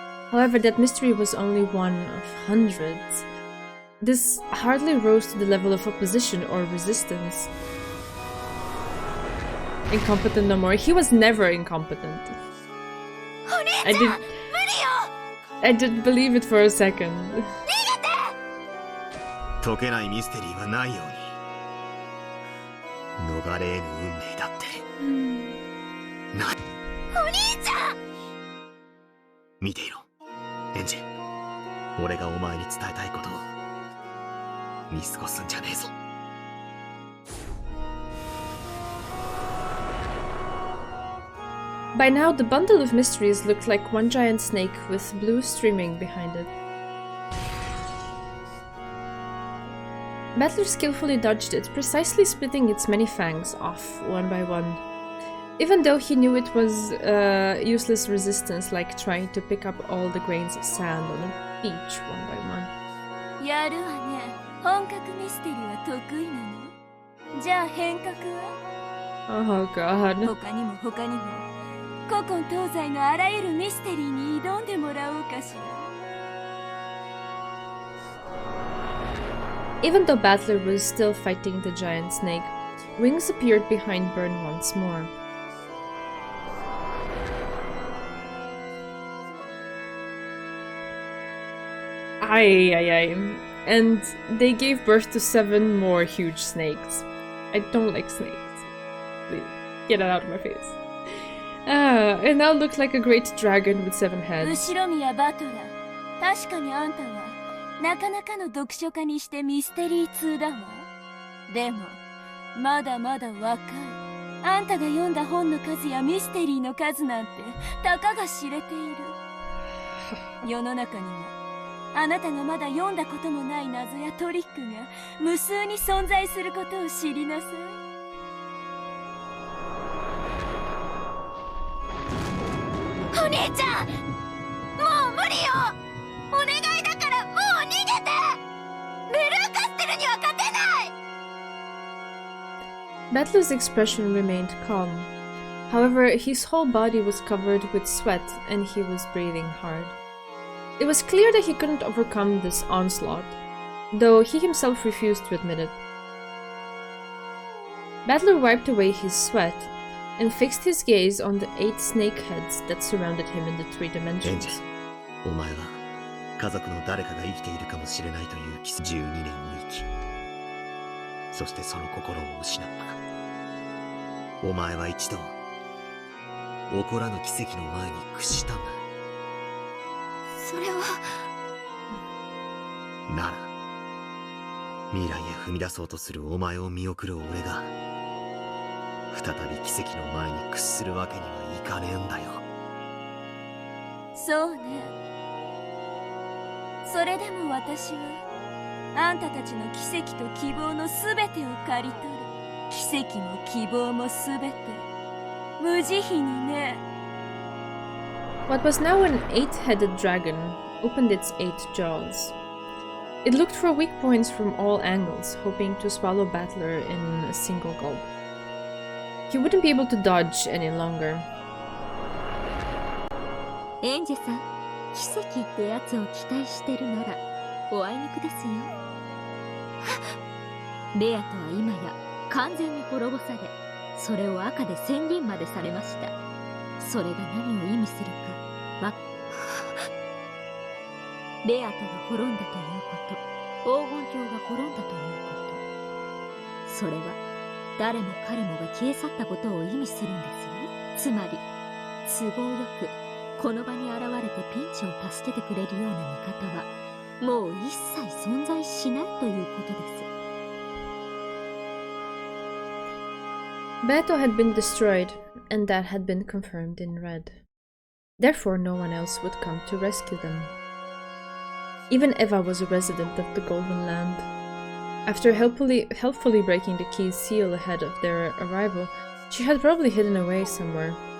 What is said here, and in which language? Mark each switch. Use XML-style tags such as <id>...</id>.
<en>However, that mystery was only one of hundreds. This hardly rose to the level of opposition or resistance. Incompetent no more. He was never incompetent. I didn't believe it for a second.</en> <ja>解けないミステリーはないように逃れ得ぬ運命だってな。お兄ちゃん見ていろエンジ俺がお前に伝えたいことを見過ごすんじゃねえぞ。</ja> <en>By now, the bundle of mysteries looked like one giant snake with blue streaming behind it. Batler skillfully dodged it, precisely splitting its many fangs off one by one. Even though he knew it was useless resistance, like trying to pick up all the grains of sand on a beach one by one.</en> <ja>やるわね。本格ミステリーは得意なの？じゃあ変革は？</ja> <en>Oh god.</en> <ja>他にも他にも古今東西のあらゆるミステリーに挑んでもらおうかしら。</ja> <en>Even though Batler was still fighting the giant snake, wings appeared behind Bern once more. Ay. And they gave birth to 7 more huge snakes. I don't like snakes. Please, get it out of my face. It now looked like a great dragon with 7 heads.</en> <ja>後ろ宮バトラー、確かにあんたはなかなかの読書家にしてミステリー通だわ。でもまだまだ若い。あんたが読んだ本の数やミステリーの数なんてたかが知れている。世の中にはあなたがまだ読んだこともない謎やトリックが無数に存在することを知りなさい。お兄ちゃん、もう無理よ。お願いだからもう逃げて。ベルンカステルには勝てない。</ja> <en>Batler's expression remained calm. However, his whole body was covered with sweat and he was breathing hard. It was clear that he couldn't overcome this onslaught, though he himself refused to admit it. Batler wiped away his sweat and fixed his gaze on the 8 snake heads that surrounded him in the 3 dimensions.</en> <ja>お前は家族の誰かが生きているかもしれないという12年を生き、そしてその心を失った。お前は一度起こらぬ奇跡の前に屈したんだ。それはなら未来へ踏み出そうとするお前を見送る俺が再び奇跡の前に屈するわけにはいかねえんだよ。そうね。それでも私はあんたたちの奇跡と希望のすべてを刈り取る。奇跡も希望もすべて無慈悲にね。</ja> <en>What was now an 8-headed dragon opened its 8 jaws. It looked for weak points from all angles, hoping to swallow Batler in a single gulp. He wouldn't be able to dodge any longer.</en> <ja>エンジェさん、奇跡ってやつを期待してるならおあいにくですよ。レアとは今や完全に滅ぼされ、それを赤で宣言までされました。それが何を意味するかわレアトが滅んだということ、黄金鏡が滅んだということ、それは誰も彼もが消え去ったことを意味するんですよ。つまり都合よくこの場に現れてピンチを助けてくれるような味方はもう一切存在しないということです。</ja> <en>Beto had been destroyed, and that had been confirmed in red. Therefore, no one else would come to rescue them. Even Eva was a resident of the Golden Land. After helpfully breaking the key's seal ahead of their arrival, she had probably hidden away somewhere.</en>